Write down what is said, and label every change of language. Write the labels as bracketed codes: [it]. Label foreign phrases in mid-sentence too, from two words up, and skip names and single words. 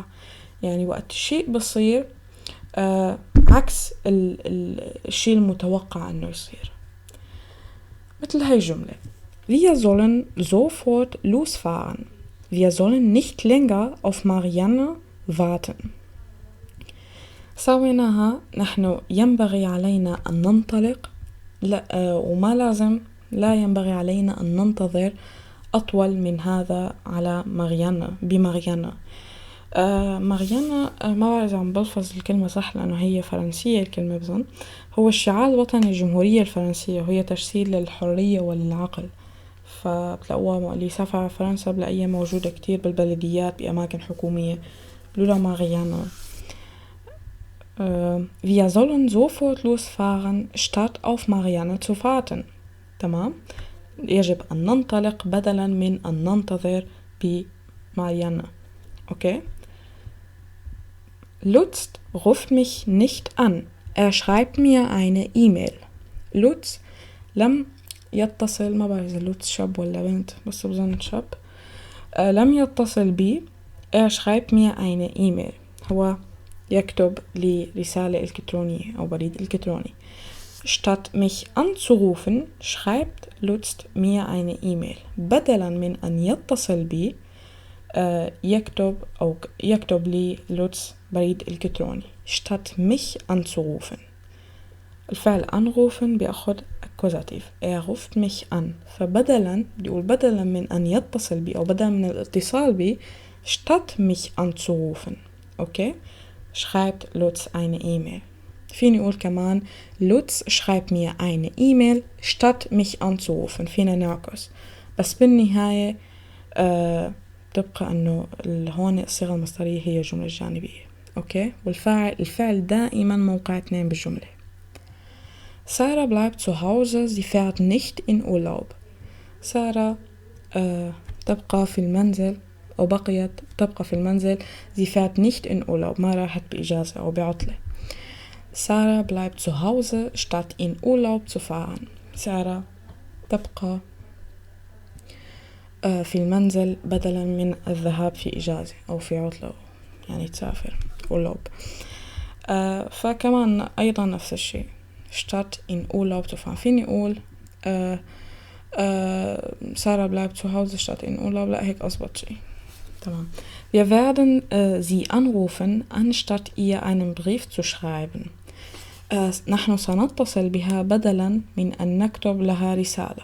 [ar] يعني وقت الشيء بصير عكس الشيء المتوقع أنه يصير. مثل هاي الجملة: [de] Wir sollen sofort losfahren. Wir sollen nicht länger auf Marianne warten. [ar] سويناها نحن ينبغي علينا أن ننطلق، لا وما لازم، لا ينبغي علينا أن ننتظر أطول من هذا على ماريانا بماريانا. ماريانا ما بعرف عم بلفظ الكلمة صح لأنه هي فرنسية الكلمة بظن. هو الشعار الوطني الجمهورية الفرنسية، وهي تجسيد للحرية وللعقل. فبتلاقوها اللي سافر على فرنسا بلاقيها موجودة كتير بالبلديات بأماكن حكومية بلولا ماريانا. [de] Wir sollen sofort losfahren, statt auf Marianne zu warten. [ar] تمام. يجب أن ننطلق بدلا من أن ننتظر بماريانا. [de] Okay. Lutz ruft mich nicht an. Er schreibt mir eine E-Mail. [ar] Lutz لم يتصل، ما بعرف إذا لوتس شاب ولا بنت بس بظن شاب. لم يتصل بي. [de] Er schreibt mir eine E-Mail. [ar] هو يكتب لي رسالة إلكترونية أو بريد إلكتروني. [de] Statt mich anzurufen schreibt Lutz mir eine E-Mail. [ar] بدلا من أن يتصل بي يكتب لي لوتس بريد إلكتروني. [de] Statt mich anzurufen. [ar] الفعل anrufen بيأخذ accusative. [de] Er ruft mich an. [ar] فبدلا بدي أقول بدلا من أن يتصل بي أو بدلا من الاتصال بي [de] statt mich anzurufen. Okay, schreibt Lutz eine E-Mail. [ar] فيني أقول كمان [de] Lutz schreibt mir eine E-Mail statt mich anzurufen. [ar] فينا نعكس، بس بالنهاية تبقى أنه هون الصيغة المصدرية هي الجملة الجانبية. أوكي، الفعل دائما موقع 2 بالجملة. [de] Sarah bleibt zu Hause, sie fährt nicht in Urlaub. [ar] سارة تبقى في المنزل، أو بقيت تبقى في المنزل. [de] sie fährt nicht in Urlaub، [ar] ما راحت بإجازة أو بعطلة. [de] Sarah bleibt zu Hause statt in Urlaub zu fahren. [ar] سارة تبقى في المنزل بدلا من الذهاب في إجازة أو في عطلة، يعني تسافر Urlaub. فكمان أيضا نفس الشيء [de] statt in Urlaub zu fahren. [ar] فيني أقول [de] Sarah bleibt zu Hause statt in Urlaub. [ar] لا، هيك أصبت شيء. تمام. [de] Wir werden sie anrufen anstatt ihr einen Brief zu schreiben. [ar] نحن سنتصل بها بدلا من أن نكتب لها رسالة.